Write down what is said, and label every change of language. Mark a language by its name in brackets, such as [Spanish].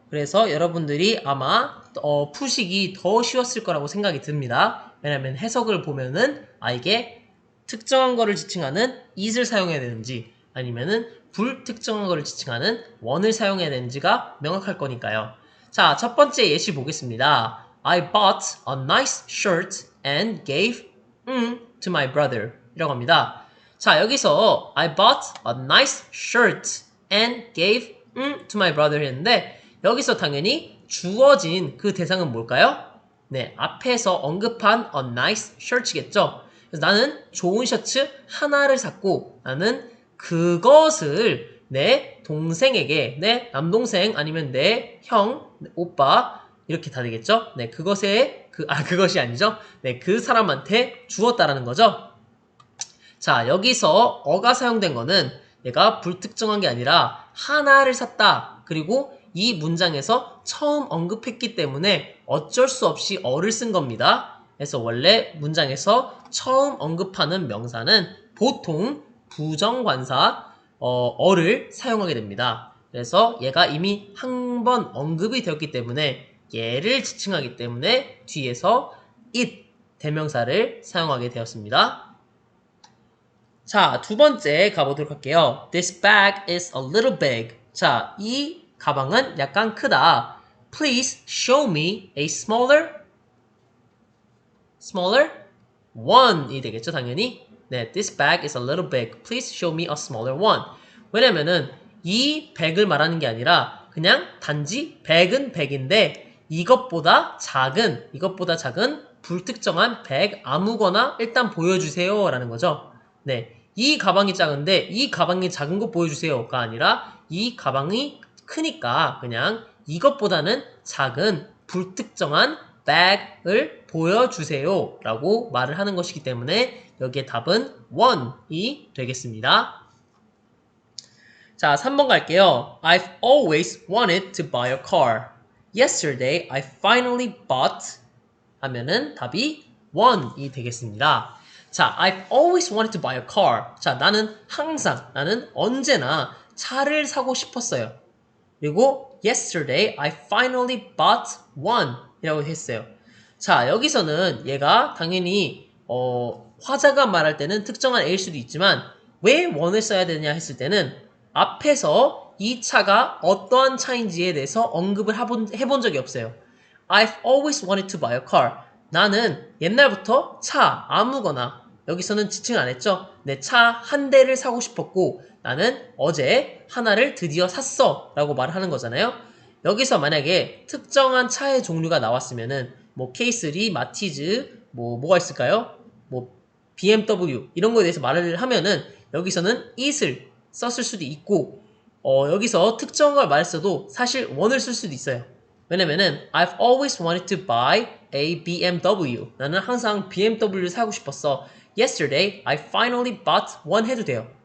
[Korean] 그래서 여러분들이 아마 푸시기 더 쉬웠을 거라고 생각이 듭니다. 왜냐면 해석을 보면은 이게 특정한 거를 지칭하는 it을 사용해야 되는지 아니면은 불특정한 거를 지칭하는 one을 사용해야 되는지가 명확할 거니까요. 자, 첫 번째 예시 보겠습니다. [English] I bought a nice shirt and gave to my brother [Korean] 이라고 합니다. 자, 여기서 [English] I bought a nice shirt and gave to my brother [Korean] 했는데 여기서 당연히 주어진 그 대상은 뭘까요? 네, 앞에서 언급한 [English] a nice shirt [Korean] 겠죠. 그래서 나는 좋은 셔츠 하나를 샀고 나는 그것을 내 동생에게 내 남동생 아니면 내 형, 오빠 이렇게 다 되겠죠? 네, 그것이 아니죠? 네, 그 사람한테 주었다라는 거죠. 자, 여기서 어가 사용된 거는 얘가 불특정한 게 아니라 하나를 샀다. 그리고 이 문장에서 처음 언급했기 때문에 어쩔 수 없이 어를 쓴 겁니다. 그래서 원래 문장에서 처음 언급하는 명사는 보통 부정관사 어를 사용하게 됩니다. 그래서 얘가 이미 한 번 언급이 되었기 때문에 얘를 지칭하기 때문에 뒤에서 it 대명사를 사용하게 되었습니다. 자, 두 번째 가보도록 할게요. [English] This bag is a little big. [Korean] 자, 이 가방은 약간 크다. [English] Please show me a smaller one이 [Korean] 되겠죠, 당연히. 네, [English] this bag is a little big. Please show me a smaller one. [Korean] 왜냐면은 이 백을 말하는 게 아니라 그냥 단지 백은 백인데 이것보다 작은 불특정한 백 아무거나 일단 보여주세요 라는 거죠. 네, 이 가방이 작은데 이 가방이 작은 거 보여주세요가 아니라 이 가방이 크니까 그냥 이것보다는 작은 불특정한 백을 보여주세요 라고 말을 하는 것이기 때문에 여기에 답은 one이 되겠습니다. 자, 3번 갈게요. [English] I've always wanted to buy a car. Yesterday I finally bought [Korean] 하면은 답이 one이 되겠습니다. 자, [English] I've always wanted to buy a car. [Korean] 자, 나는 언제나 차를 사고 싶었어요. 그리고 [English] yesterday I finally bought one [Korean] 이라고 했어요. 자, 여기서는 얘가 당연히 화자가 말할 때는 특정한 A일 수도 있지만 왜 one을 써야 되냐 했을 때는 앞에서 이 차가 어떠한 차인지에 대해서 언급을 해본 적이 없어요. [English] I've always wanted to buy a car. [Korean] 나는 옛날부터 차 아무거나 여기서는 지칭 안 했죠. 내 차 한 대를 사고 싶었고 나는 어제 하나를 드디어 샀어 라고 말을 하는 거잖아요. 여기서 만약에 특정한 차의 종류가 나왔으면은 뭐 K3, 마티즈, 뭐가 있을까요? 뭐 BMW 이런 거에 대해서 말을 하면은 여기서는 it을 썼을 수도 있고 여기서 특정한 걸 말했어도 사실 one을 쓸 수도 있어요. 왜냐면은 [English] I've always wanted to buy a BMW. [Korean] 나는 항상 BMW를 사고 싶었어. [English] Yesterday, I finally bought one [Korean] 해도 돼요.